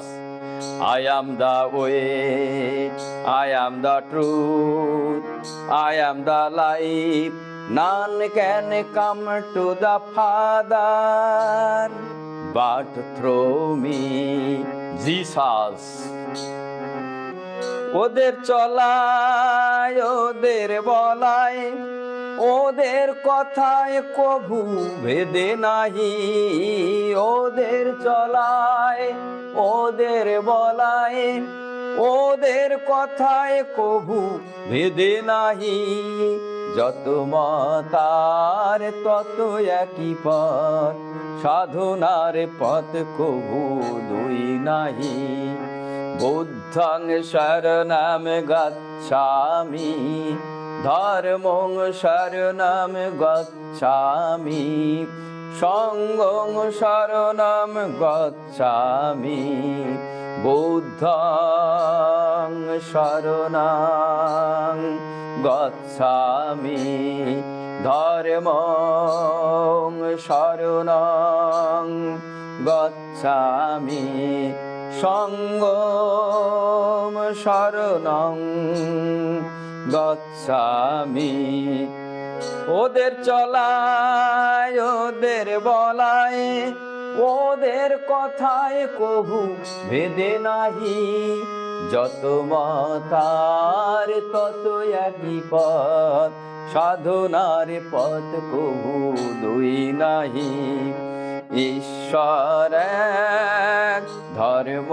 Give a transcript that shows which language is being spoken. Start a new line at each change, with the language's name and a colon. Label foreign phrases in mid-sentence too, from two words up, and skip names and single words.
English: I am the way, I am the truth, I am the life, none can come to the Father but through me, Jesus.
Bangla: ওদের চলায় ওদের বলায়, ওদের কথায় কভু ভেদে নাহি, ওদের চলায় ওদের বলায়, ওদের কথায় কভু ভেদে নাহি, যত মতার তত একই পথ, সাধনার পথ কভু দুই নাহি।
Pali: বুদ্ধং শরণং গচ্ছামি, ধর্মং শরণং গচ্ছামি, সংঘং শরণং গচ্ছামি, বুদ্ধং শরণং গচ্ছামি, ধর্মং শরণং গচ্ছামি, সংঘং শরণং গচ্ছামি।
Bangla: ওদের চলায় ওদের বলায়, ওদের কথায় কভু ভেদে নাহি, যত মতার তত একই পথ, সাধনার পথ কভু দুই নাহি, ঈশ্বর এক, ধর্ম